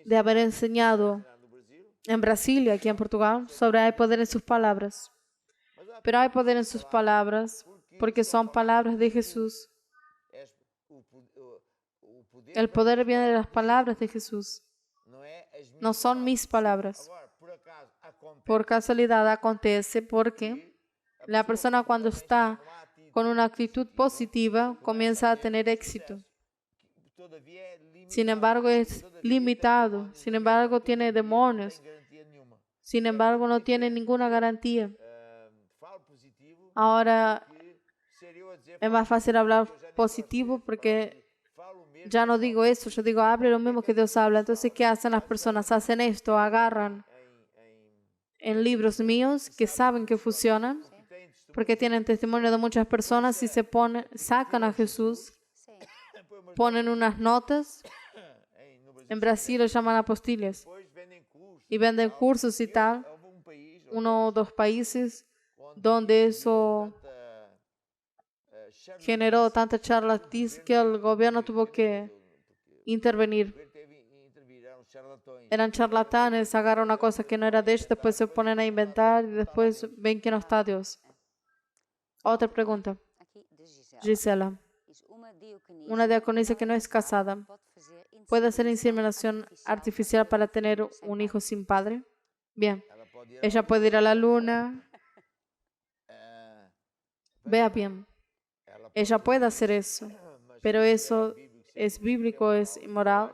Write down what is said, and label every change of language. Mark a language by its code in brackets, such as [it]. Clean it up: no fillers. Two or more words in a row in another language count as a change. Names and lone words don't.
[es] de haber enseñado [pt] ensinado no Brasil, [es] en Brasil y aquí en Portugal sobre hay poder en sus palabras. Pero hay poder en sus palabras porque son palabras de Jesús. [pt] és o poder [es] El poder viene de las palabras de Jesús. [pt] não é as minhas [es] No son mis palabras. [pt] Agora, por acaso, acontece [es] Por casualidad acontece porque la persona cuando está con una actitud positiva comienza a tener éxito. [pt] todavia é limitado, [es] Sin embargo, es limitado. Sin embargo, tiene demonios. [pt] sem garantia nenhuma. [es] Sin embargo, no tiene ninguna garantía. [pt] Falo positivo, [es] Ahora [pt] que ser eu a dizer, [es] es más fácil hablar positivo porque [pt] falo mesmo [es] ya no digo eso. Yo digo, hable lo mismo que Dios habla. Entonces, ¿qué hacen las personas? Hacen esto, agarran en libros míos que saben que funcionan porque tienen testimonio de muchas personas y se ponen, sacan a Jesús, [pt] Sim. [es] ponen unas notas. [pt] no Brasil, [es] En Brasil lo llaman apostiles [pt] depois vendem cursos. [es] y venden cursos y tal. [pt] Houve país [es] Uno o dos países donde eso generó tanta charlatanismo que el gobierno tuvo que intervenir. Eran charlatanes, agarran una cosa que no era de ellos, después se ponen a inventar y después ven que no está Dios. Otra pregunta, [pt] Aqui de Gisela. [es] Gisela. [pt] Diz, uma [es] Una diaconisa que no es casada, ¿puede hacer inseminación artificial para tener un hijo sin padre? Bien, ella puede ir a la luna. Vea bien, ella puede hacer eso, pero eso es bíblico, es inmoral.